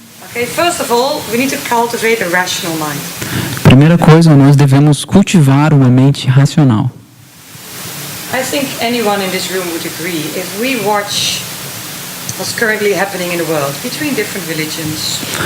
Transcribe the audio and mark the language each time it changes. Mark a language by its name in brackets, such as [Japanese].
[English] Okay, first of all, we need to cultivate a rational mind. [Portuguese] Primeira coisa, nós devemos cultivar uma mente racional. [English] I think anyone in this room would agree if we watch what's currently happening in the world between different religions.